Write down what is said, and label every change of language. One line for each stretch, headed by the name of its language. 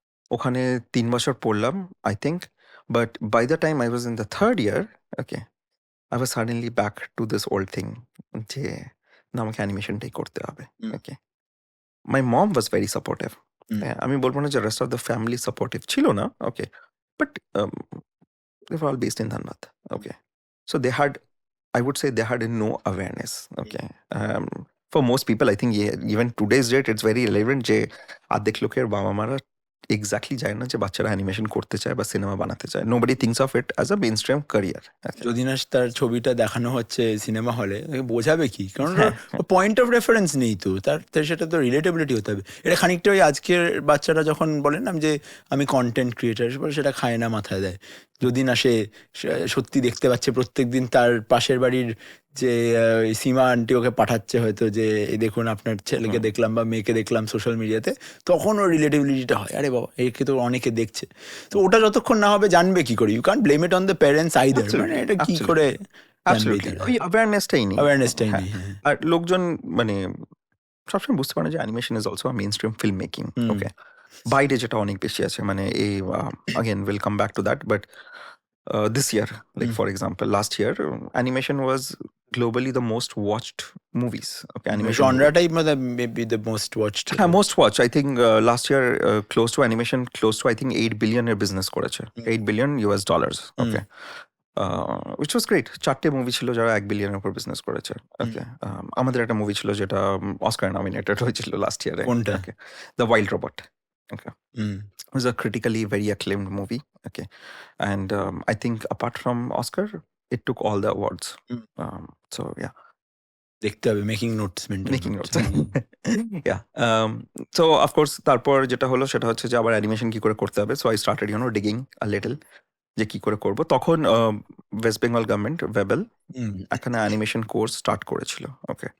Bangla: ওখানে 3 বছর পড়লাম
English: I think, but by the time I was in the third year, okay, I was suddenly back to this old thing
Bangla: যে না, আমাকে অ্যানিমেশনটাই করতে হবে।
English: Okay, my mom was very supportive.
Bangla: আমি বলবো না যে
English: Rest of the family supportive ছিল না। Okay, but they were all based in Dhanbad. Okay, so they had, I would say, they had no awareness. Okay, for most people, I think even today's date, it's very relevant.
Bangla: যে আর্ধেক লোকের বাবা মারা exactly যায় না যে বাচ্চারা animation করতে চায় বা সিনেমা বানাতে চায়।
English: Nobody thinks of it as a mainstream career.
Bangla: যদি না তার ছবিটা দেখানো হচ্ছে সিনেমা হলে, বোঝাবে কি? কারণ হ্যাঁ, পয়েন্ট অফ রেফারেন্স নেই তো তার, সেটা তো রিলেটেবিলিটি হতে হবে। এটা খানিকটা ওই আজকের বাচ্চারা যখন বলেন না যে আমি কন্টেন্ট ক্রিয়েটার, সেটা খায় না, মাথায় দেয়। যদি না সে সত্যি দেখতে পাচ্ছে প্রত্যেকদিন তার পাশের বাড়ির যে সীমা আন্টি ওকে পাঠাচ্ছে হয়তো যে এই দেখুন আপনার ছেলেকে দেখলাম বা মেয়েকে দেখলাম সোশ্যাল মিডিয়াতে, তখন ওর রিলেটেবিলিটিটা হয়, আরে বাবা একে তো অনেকে দেখছে। তো ওটা যতক্ষণ না হবে জানবে কি করে?
English: You can't blame it on the parents either.
Bangla: মানে এটা কি করে ওই অ্যাওয়ারনেসটাই নেই। অ্যাওয়ারনেসটাই নেই। আর লোকজন মানে সবসময় বুঝতে পারে যে
English: Animation is also mainstream film making. Okay,
Bangla: বাইরে যেটা অনেক বেশি আছে, মানে এই
English: again we'll come back to that, but this year, like for example last year, animation was globally the most watched movies. Okay, animation জনরাটাই maybe the most watched. most watched. I think last year close to animation, close to I think 8 billion এর business করেছে, $8 billion US dollars. Okay, which was great.
Bangla: 4টে movie ছিল যারা 1 billion এর উপর business করেছে। ওকে, আমাদের একটা movie ছিল যেটা অস্কার নমিনেটেড হয়েছিল লাস্ট ইয়ারে। কোনটা?
English: Okay, the Wild Robot. Okay, it was a critically very acclaimed movie. Okay, and I think apart from Oscar, it took all the awards. So yeah,
Bangla: দেখতে হবে,
English: Making notes making notes. Yeah, so of course
Bangla: তারপর যেটা হলো সেটা হচ্ছে যে আবার animation কি করে করতে হবে।
English: So I started digging a little
Bangla: যে কি করে করব। তখন ওয়েস্ট বেঙ্গল গভর্নমেন্ট ওয়েবেল এখানে অ্যানিমেশন কোর্স স্টার্ট করেছিল।
English: okay,